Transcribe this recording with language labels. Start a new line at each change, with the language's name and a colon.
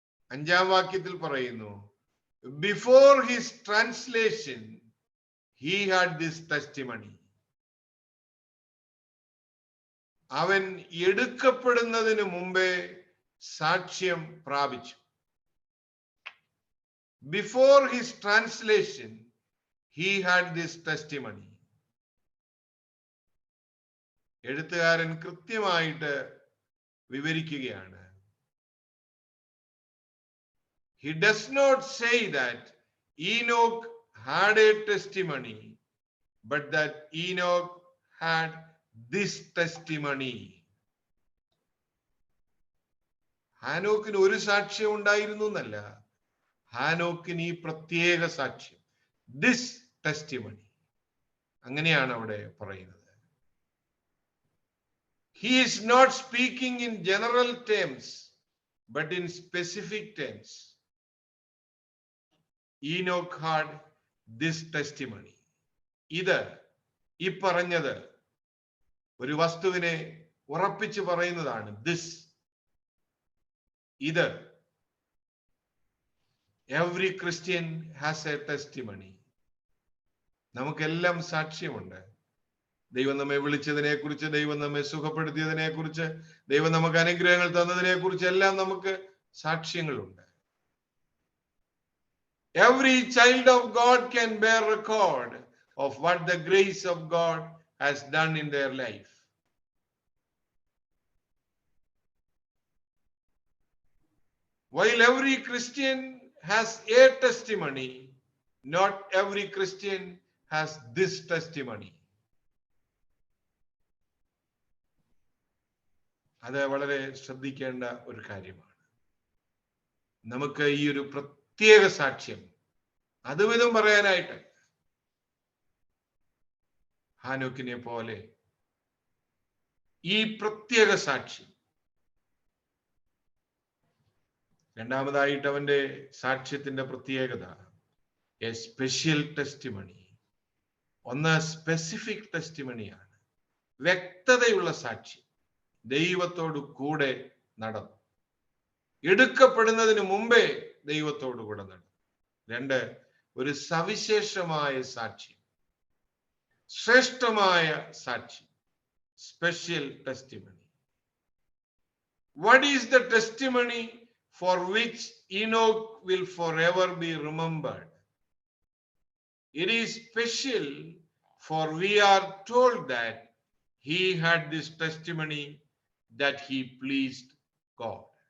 Malayalam: 5-ാം വാക്യത്തിൽ പറയുന്നു,
English: before his translation he had this testimony.
Malayalam: അവൻ എടുക്കപ്പെടുന്നതിന് മുമ്പേ സാക്ഷ്യം പ്രാപിച്ചു.
English: Before his translation he had this testimony.
Malayalam: എഴുത്തുകാരൻ കൃത്യമായിട്ട് വിവരിക്കുകയാണ്.
English: He does not say that Enoch had a testimony, but that Enoch had this testimony.
Malayalam: ഹാനോക്കിന് ഒരു സാക്ഷ്യം ഉണ്ടായിരുന്നു എന്നല്ല, ഹാനോക്കിന് ഈ പ്രത്യേക സാക്ഷ്യം,
English: this testimony,
Malayalam: അങ്ങനെയാണ് അവിടെ പറയുന്നത്.
English: He is not speaking in general terms, but in specific terms. Enoch had this testimony.
Malayalam: ഇത് ഈ പറഞ്ഞത് ഒരു വസ്തുവിനെ ഉറപ്പിച്ച് പറയുന്നതാണ്.
English: This, ഇത്. Every Christian has a testimony.
Malayalam: നമുക്കെല്ലാം സാക്ഷ്യമുണ്ട്. ദൈവം നമ്മെ വിളിച്ചതിനെ കുറിച്ച്, ദൈവം നമ്മെ സുഖപ്പെടുത്തിയതിനെ കുറിച്ച്, ദൈവം നമുക്ക് അനുഗ്രഹങ്ങൾ തന്നതിനെ കുറിച്ച് എല്ലാം നമുക്ക് സാക്ഷ്യങ്ങളുണ്ട്.
English: Every child of God can bear record of what the grace of God has done in their life. While every Christian has a testimony, not every Christian has this testimony.
Malayalam: അത് വളരെ ശ്രദ്ധിക്കേണ്ട ഒരു കാര്യമാണ്. നമുക്ക് ഈ ഒരു പ്രത്യേക സാക്ഷ്യം അതുവിധം പറയാനായിട്ട് ഹാനോക്കിനെ പോലെ ഈ പ്രത്യേക സാക്ഷ്യം. രണ്ടാമതായിട്ട് അവന്റെ സാക്ഷ്യത്തിന്റെ പ്രത്യേകത
English: A special testimony.
Malayalam: ഒന്ന് സ്പെസിഫിക് ടെസ്റ്റിമണിയാണ്, വ്യക്തതയുള്ള സാക്ഷ്യം. ദൈവത്തോട് കൂടെ നടന്നു, എടുക്കപ്പെടുന്നതിന് മുമ്പേ ദൈവത്തോട് കൂടെ നടന്നു. 2, ഒരു സവിശേഷമായ സാക്ഷ്യം, ശ്രേഷ്ഠമായ സാക്ഷ്യം,
English: special testimony. What is the testimony for which Enoch will forever be remembered? It is special, for we are told that he had this testimony that he pleased God.